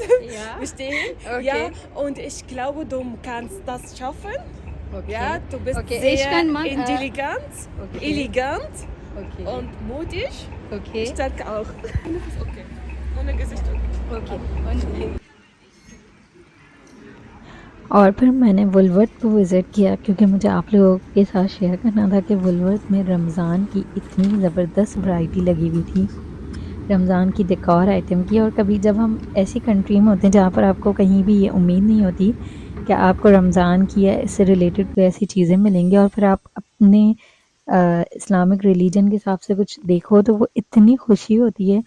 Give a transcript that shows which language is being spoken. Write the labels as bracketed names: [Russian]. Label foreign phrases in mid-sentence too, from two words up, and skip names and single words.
[German] Ja. bestehen, Okay. ja, und ich glaube, du kannst das schaffen, Okay. ja, du bist Okay, sehr ich kann mal, intelligent, okay. elegant Okay. und mutig, Okay. stark auch. Okay, ohne Gesicht, okay. Okay. Und [Hindi] और फिर मैंने वुलवर्थ को विज़िट किया, क्योंकि मुझे आप लोगों के साथ शेयर करना था कि वुलवर्थ में रमज़ान की इतनी ज़बरदस्त वैरायटी लगी हुई थी। रमज़ान की [English] decor item [Hindi] की। और कभी जब हम ऐसी कंट्री में होते हैं जहाँ पर आपको कहीं भी ये उम्मीद नहीं होती कि आपको रमज़ान की या इससे रिलेटेड कोई ऐसी चीज़ें मिलेंगी, और फिर आप अपने [English] Islamic religion [Hindi] के हिसाब से कुछ देखो तो वो इतनी खुशी होती है।